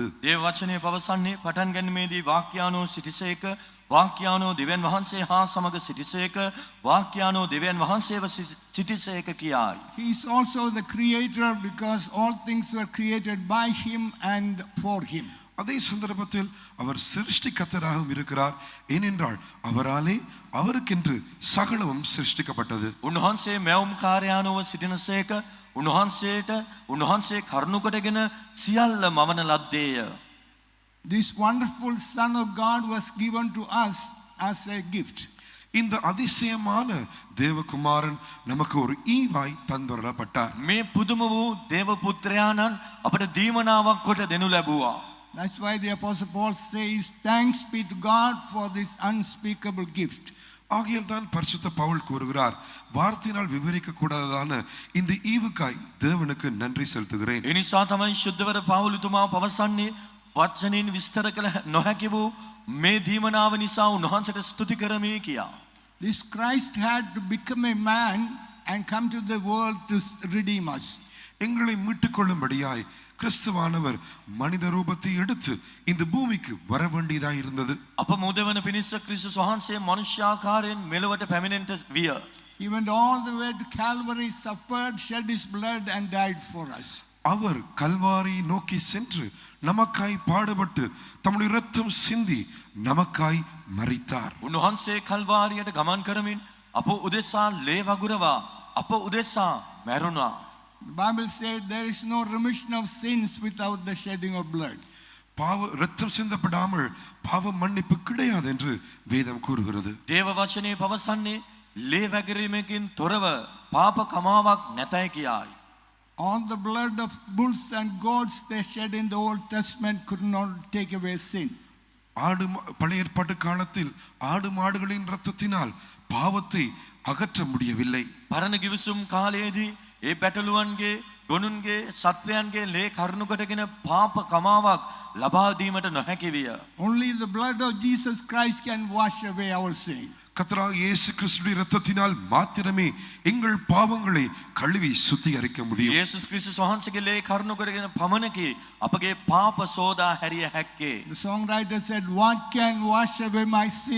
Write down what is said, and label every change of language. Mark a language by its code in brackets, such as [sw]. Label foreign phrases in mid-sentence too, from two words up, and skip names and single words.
[si] දේව වචනය පවසන්නේ පටන් ගැනීමේදී වාක්‍යාණෝ සිටිසේක, වාක්‍යාණෝ දෙවියන් වහන්සේ හා සමග සිටිසේක, වාක්‍යාණෝ දෙවියන් වහන්සේව සිටිසේක කියයි. [en] He is also the creator because all things were created by him and for him. [ta] அதே சந்தர்ப்பத்தில் அவர் சிருஷ்டிகர்த்தராகவும் இருக்கிறார். ஏனென்றால் அவராலே அவருக்கென்று சகலமும் சிருஷ்டிக்கப்பட்டது. [si] උන්වහන්සේ මැවුම්කාරයාණෝව සිටිනසේක, උන්වහන්සේ කරුණු කොටගෙන සියල්ල මවන ලද්දේය. [en] This wonderful Son of God was given to us as a gift. [ta] இந்த அதிசயமான தேவகுமாரன் நமக்கு ஒரு ஈவாய் தந்துரப்பட்டார். [si] මේ පුදුම වූ දේව පුත්‍රයාණන් අපට දීමනාවක් කොට දෙනු ලැබුවා. [en] That's why the Apostle Paul says, thanks be to God for this unspeakable gift. [ta] ஆகையால் தான் பரிசுத்த பவுல் கூறுகிறார், வார்த்தையினால் விவரிக்க கூடாததான இந்த ஈவுக்காய் தேவனுக்கு நன்றி செலுத்துகிறேன். [si] ඒ නිසා තමයි ශුද්ධවර පවුලුතුමා පවසන්නේ වචනින් විස්තර කළ නොහැකි වූ මේ දීමනාව නිසා උන්වහන්සේට ස්තුති කරමි කියා. [en] This Christ had to become a man and come to the world to redeem us. [ta] எங்களை மீட்டுக் கொள்ளும்படியாய் கிறிஸ்துவானவர் மனித ரூபத்தை எடுத்து இந்த பூமிக்கு வர வேண்டியதாய் இருந்தது. [si] අප මුදවන පිණිස ක්‍රිස්තුස් වහන්සේ මනුෂ්‍යාකාරයෙන් මෙලොවට පැමිණෙන්නට විය. [en] He went all the way to Calvary, suffered, shed his blood and died for us. [ta] அவர் கல்வாரி நோக்கி சென்று நமக்காய் பாடுபட்டு தம்முடைய இரத்தம் சிந்தி நமக்காய் மரித்தார். [si] උන්වහන්සේ කල්වාරියට ගමන් කරමින් අප උදෙසා ලේ වගුරවා අප උදෙසා මැරුණා. [en] The Bible says there is no remission of sins without the shedding of blood. [ta] பாவ இரத்தம் சிந்தப்படாமல் பாவ மன்னிப்பு கிடையாது என்று வேதம் கூறுகிறது. [si] දේව වචනේ පවසන්නේ ලේ වැගිරීමකින් තොරව පාප කමාවක් නැතයි කියයි. [en] All the blood of bulls and goats they shed in the Old Testament could not take away sin. [ta] பழைய ஏற்பாட்டு காலத்தில் ஆடு மாடுகளின் இரத்தத்தினால் பாவத்தை அகற்ற முடியவில்லை. [si] පරණ ගිවිසුම් කාලයේදී ඒ බැටළුවන්ගේ ගොනුන්ගේ සත්වයන්ගේ ලේ කරුණු කොටගෙන පාප කමාවක් ලබා දීමට නොහැකි විය. [en] Only the blood of Jesus Christ can wash away our sin. [ta] கர்த்தராகிய இயேசு கிறிஸ்துவின் இரத்தத்தினால் மாத்திரமே எங்கள் பாவங்களை கழுவி சுத்திகரிக்க முடியும். [si] යේසුස් ක්‍රිස්තුස් වහන්සේගේ ලේ කරුණු කොටගෙන පමණකි අපගේ පාප සෝදා හැරිය හැක්කේ. [en] The songwriter said, "What can wash away my sin?